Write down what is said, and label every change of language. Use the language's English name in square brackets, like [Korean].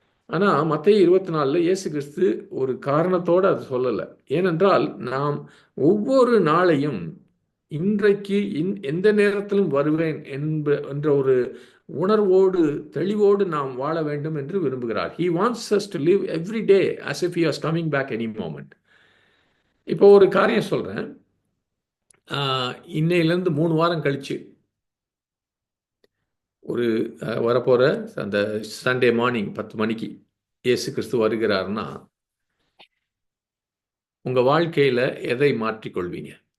[Tamil] ஆனால் மத்தேயு 24 இயேசு கிறிஸ்து ஒரு காரணத்தோடு அது சொல்லலை. ஏனென்றால் நாம் ஒவ்வொரு நாளையும் இன்றைக்கு எந்த நேரத்திலும் வருவேன் என்ற ஒரு உணர்வோடு தெளிவோடு நாம் வாழ வேண்டும் என்று விரும்புகிறார். [English] He wants us to live every day as if he was coming back any moment. [Tamil] இப்போ ஒரு காரியம் சொல்கிறேன். இன்னையிலேருந்து 3 வாரம் கழிச்சு ஒரு வரப்போகிற அந்த சண்டே மார்னிங் 10 மணிக்கு இயேசு கிறிஸ்து வருகிறார்னா உங்கள் வாழ்க்கையில் எதை மாற்றிக்கொள்வீங்க?